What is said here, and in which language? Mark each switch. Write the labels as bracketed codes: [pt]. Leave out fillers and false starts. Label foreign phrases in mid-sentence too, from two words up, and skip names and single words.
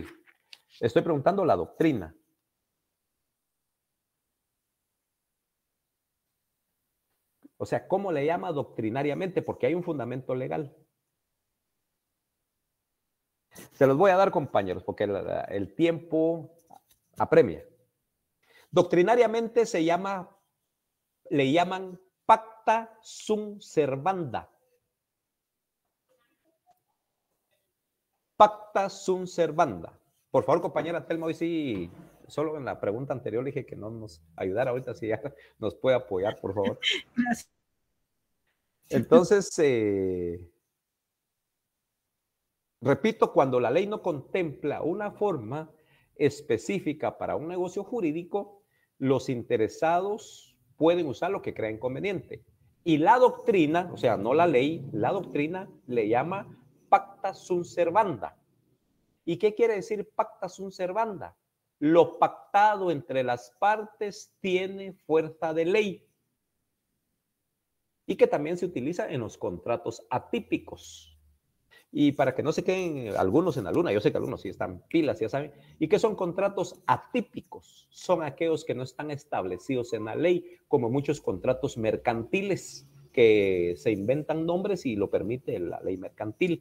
[es] Estoy preguntando la doctrina. O sea, ¿cómo le llama doctrinariamente? Porque hay un fundamento legal. Se los voy a dar, compañeros, porque el tiempo apremia. Doctrinariamente le llaman [la] pacta sunt servanda. Pacta sunt servanda. [es] Por favor, compañera Telma, hoy sí, solo en la pregunta anterior le dije que no nos ayudara, ahorita sí ya nos puede apoyar, por favor. Gracias. Entonces, repito, cuando la ley no contempla una forma específica para un negocio jurídico, los interesados pueden usar lo que crean conveniente. Y la doctrina, o sea, no la ley, la doctrina le llama [la] pacta sunt servanda. [es] ¿Y qué quiere decir [la] pacta sunt servanda? [es] Lo pactado entre las partes tiene fuerza de ley. Y que también se utiliza en los contratos atípicos. Y para que no se queden algunos en la luna, yo sé que algunos sí están pilas, ya saben. ¿Y qué son contratos atípicos? Son aquellos que no están establecidos en la ley, como muchos contratos mercantiles que se inventan nombres y lo permite la ley mercantil.